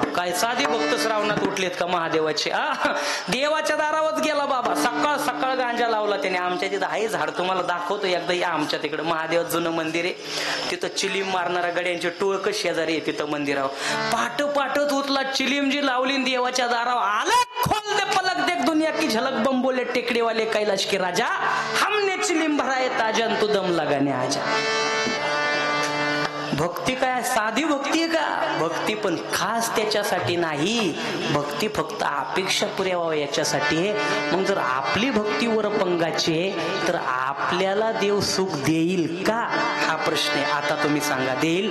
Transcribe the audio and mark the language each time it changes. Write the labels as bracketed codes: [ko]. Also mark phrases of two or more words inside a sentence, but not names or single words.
[mr] काय साधी भक्त श्रावणात उठलेत का महादेवाचे? देवाच्या दारावरच गेला बाबा, सकाळ सकाळ गांजा लावला त्याने. आमच्या तिथं आहे झाड, तुम्हाला दाखवतो एकदा या. आमच्या तिकडे महादेवाचं जुनं मंदिर आहे, तिथं चिलीम मारणाऱ्या गड्यांचे टोळक शेजारी आहे तिथं मंदिरावर. पाठच उठला, चिलीम जी लावली देवाच्या दारावर आला, [hi] खोल दे पलक देख दुनिया की झलक, बम बोले टेकड़ी वाले कैलाश के राजा, हमने चिलीम भराए ताजा तू दम लगाने आजा. [mr] भक्ती काय साधी भक्ती आहे का? भक्ती पण खास त्याच्यासाठी नाही. भक्ती फक्त अपेक्षा पुऱ्या व्हावं याच्यासाठी आहे. मग जर आपली भक्ती वरपंगाची आहे तर आपल्याला देव सुख देईल का? हा प्रश्न आहे. आता तुम्ही सांगा, देईल?